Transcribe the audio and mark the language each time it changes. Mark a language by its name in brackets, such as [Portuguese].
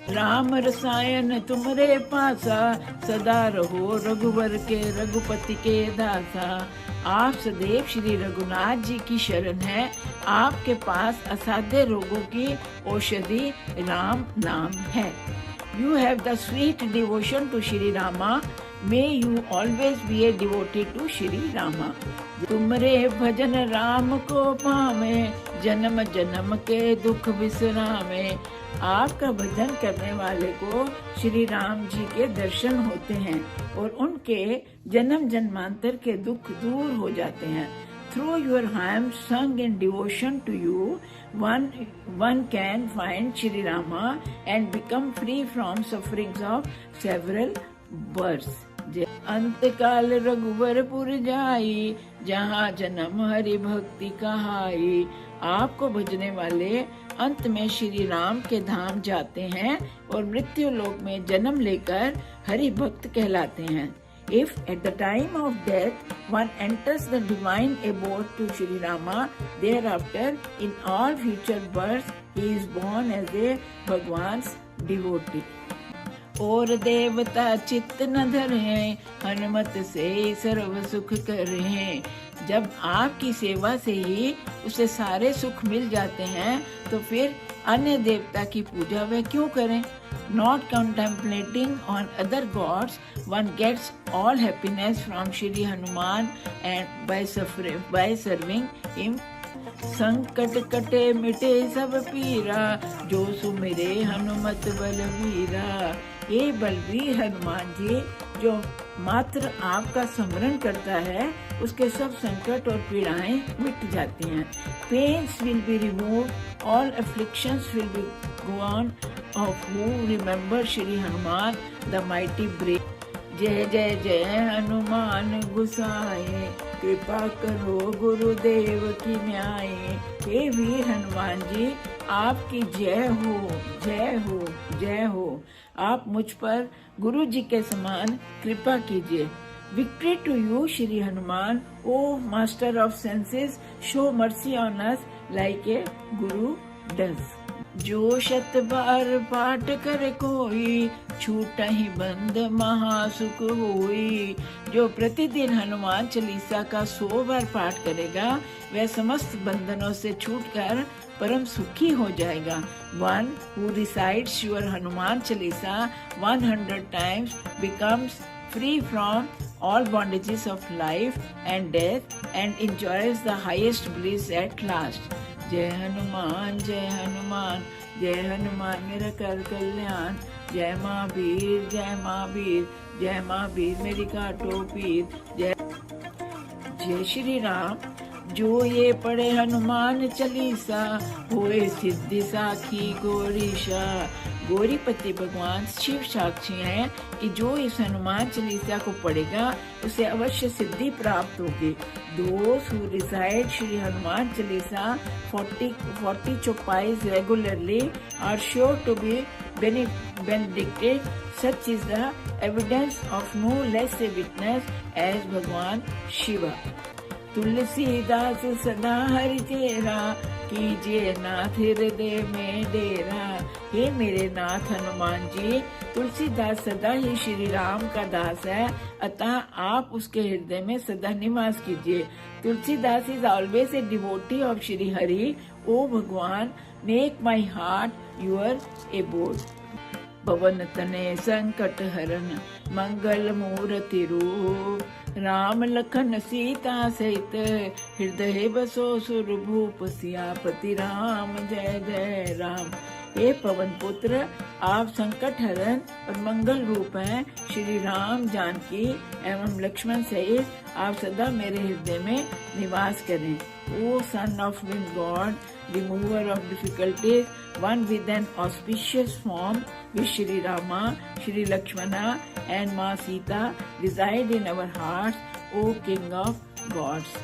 [Hindi] राम रसायन तुमरे पासा, सदा रहो रघुवर के रघुपति के दासा। आप सदैव श्री रघुनाथ जी की शरण है, आपके पास असाध्य रोगों की औषधि राम नाम है। [English] you have the sweet devotion to Shri Rama. May you always be a devotee to Shri Rama. [Hindi] तुमरे भजन राम को पावे, जन्म जन्म के दुख विश्रामे। आपका भजन करने वाले को श्री राम जी के दर्शन होते हैं और उनके जन्म जन्मांतर के दुख दूर हो जाते हैं। [English] Through your hymns sung in devotion to you, one can find Shri Rama and become free from sufferings of several births. [Hindi] अंत काल रघुवरपुर जाई, जहाँ जन्म हरि भक्ति कहाई। आपको भजने वाले अंत में श्री राम के धाम जाते हैं और मृत्यु लोक में जन्म लेकर हरि भक्त कहलाते हैं। [English] If at the time of death one enters the divine abode to Shri Rama, thereafter in all future births he is born as a Bhagwan's devotee. [Hindi] और देवता चित्त न धरे, हनुमत से सर्व सुख करे। जब आपकी सेवा से ही उसे सारे सुख मिल जाते हैं तो फिर अन्य देवता की पूजा वह क्यों करें? [English] Not contemplating on other gods, one gets all happiness from Shri Hanuman and by serving him. [Hindi] संकट कटे मिटे सब पीरा, जो सुमिरे हनुमत बलवीरा। ये बलवीर हनुमान जी जो मात्र आपका स्मरण करता है, उसके सब संकट और पीड़ाएं मिट जाती हैं। [English] Pains will be removed, all afflictions will be gone of who remember Shri Hanuman, the mighty brave. [Hindi] जय जय जय हनुमान गुसाए, कृपा करो गुरुदेव की न्याय। हे वीर हनुमान जी, आपकी जय हो, जय हो, जय हो। आप मुझ पर गुरु जी के समान कृपा कीजिए। [English] Victory to you, Shri Hanuman, O Master of Senses, show mercy on us like a Guru does. [Hindi] जो शत बार पाठ करे कोई, छूट ही बंद महासुख होई। जो प्रतिदिन हनुमान चालीसा का 100 बार पाठ करेगा, वह समस्त बंधनों से छूटकर परम सुखी हो जाएगा। [English] One who recites your Hanuman Chalisa 100 times becomes free from all bondages of life and death and enjoys the highest bliss at last. [Hindi] जय हनुमान जय हनुमान, जय हनुमान मेरा कर कल्याण। जय महावीर जय महावीर, जय महावीर मेरी काटो पीर। जय श्री राम। जो ये पढ़े हनुमान चालीसा, होए सिद्धि साखी गौरीशा। गौरीपति भगवान शिव साक्षी हैं कि जो इस हनुमान चालीसा को पढ़ेगा उसे अवश्य सिद्धि प्राप्त होगी। [English] Those who recite Shri Hanuman Chalisa 40 chopais regularly are sure to be benedicted. Such is the evidence of no less a witness as Bhagwan Shiva. [Hindi] Tulsidas सदा हरि चेरा, कीजिए नाथ हृदय में डेरा। हे मेरे नाथ हनुमान जी, तुलसीदास सदा ही श्री राम का दास है, अतः आप उसके हृदय में सदा निवास कीजिए। [English] Tulsidas is always a devotee of Shri Hari. O Bhagwan, make my heart your abode. [Hindi] पवन तनय संकट हरन, मंगल मूर्ति रूप। राम लखन सीता सहित, हृदय बसो सुरभूप। सियापति राम जय जय राम। हे पवन पुत्र, आप संकट हरण और मंगल रूप हैं। श्री राम जानकी एवं लक्ष्मण सहित आप सदा मेरे हृदय में निवास करें। [English] O son of wind god, remover of difficulties, one with an auspicious form, with Shri Rama, Shri Lakshmana and Ma Sita reside in our hearts, O King of gods.